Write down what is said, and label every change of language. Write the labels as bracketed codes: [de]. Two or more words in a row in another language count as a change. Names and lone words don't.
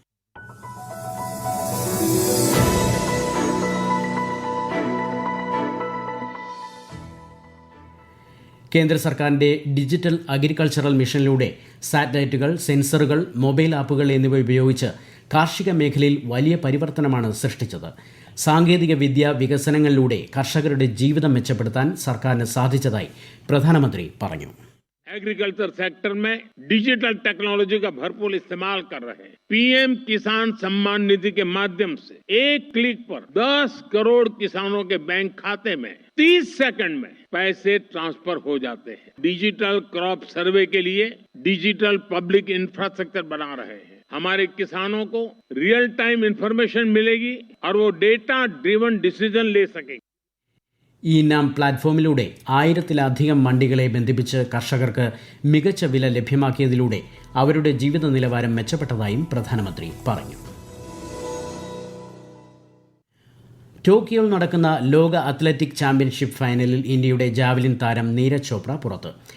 [ml] കേന്ദ്ര സർക്കാരിന്റെ [en] digital agricultural [ml] മിഷനിലൂടെ സാറ്റലൈറ്റുകൾ, സെൻസറുകൾ, മൊബൈൽ ആപ്പുകൾ എന്നിവ ഉപയോഗിച്ച് കാർഷിക മേഖലയിൽ വലിയ പരിവർത്തനമാണ് സൃഷ്ടിച്ചത്. സാങ്കേതിക വിദ്യ വികസനങ്ങളിലൂടെ കർഷകരുടെ ജീവിതം മെച്ചപ്പെടുത്താൻ സർക്കാരിന് സാധിച്ചതായി പ്രധാനമന്ത്രി പറഞ്ഞു. [en] agriculture sector [hi] में [en] digital technology [hi] का भरपूर इस्तेमाल कर रहे हैं. पीएम किसान सम्मान निधि के माध्यम से एक क्लिक पर 10 करोड़ किसानों के बैंक खाते में 30 सेकंड में पैसे ट्रांसफर हो जाते हैं. [en] digital crop survey [hi] के लिए [en] digital public infrastructure [hi] बना रहे हैं. हमारे किसानों को [en] real time information [hi] मिलेगी और वो [en] data driven decision [hi] ले सकेंगे. [ml] ഈ നാം പ്ലാറ്റ്ഫോമിലൂടെ 1000-ലധികം മണ്ഡികളെ ബന്ധിപ്പിച്ച് കർഷകർക്ക് മികച്ച വില ലഭ്യമാക്കിയതിലൂടെ അവരുടെ ജീവിത നിലവാരം മെച്ചപ്പെട്ടതായും പ്രധാനമന്ത്രി പറഞ്ഞു. ടോക്കിയോയിൽ നടക്കുന്ന ലോക അത്ലറ്റിക് ചാമ്പ്യൻഷിപ്പ് ഫൈനലിൽ ഇന്ത്യയുടെ ജാവലിൻ താരം നീരജ് ചോപ്ര പുറത്ത്.